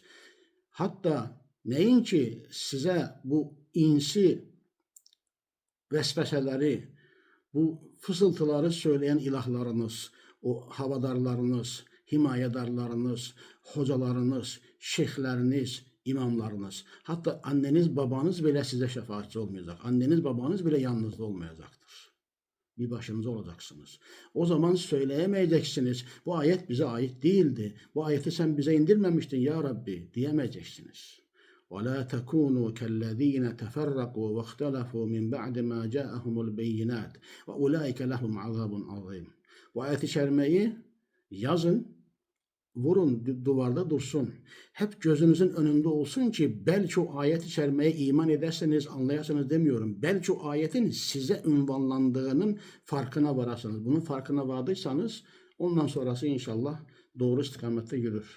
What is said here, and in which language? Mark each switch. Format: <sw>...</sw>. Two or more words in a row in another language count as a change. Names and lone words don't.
<tr>Hatta neyin ki size bu insi vesveseleri, bu fısıltıları söyleyen ilahlarınız, o havadarlarınız, himayedarlarınız, hocalarınız, şeyhleriniz, imamlarınız, hatta anneniz babanız bile size şefaatçi olmayacak. Anneniz babanız bile yalnız olmayacaktır. Bir başınıza olacaksınız. O zaman söyleyemeyeceksiniz. Bu ayet bize ait değildi. Bu ayeti sen bize indirmemiştin ya Rabbi diyemeyeceksiniz.</tr> <ar>وَلَا تَكُونُوا كَالَّذ۪ينَ تَفَرَّقُوا وَاخْتَلَفُوا مِنْ بَعْدِ مَا جَاءَهُمُ الْبَيِّنَاتِ وَاُولَٰئِكَ لَهُمْ عَذَابٌ عَظِيمٌ.</ar> <tr>Bu ayet-i kerimeyi yazın, vurun, duvarda dursun. Hep gözünüzün önünde olsun ki belki o ayet-i kerimeye iman ederseniz, anlayasınız demiyorum. Belki o ayetin size ünvanlandığının farkına varasınız. Bunun farkına vardıysanız ondan sonrası inşallah doğru istikamette yürür.</tr>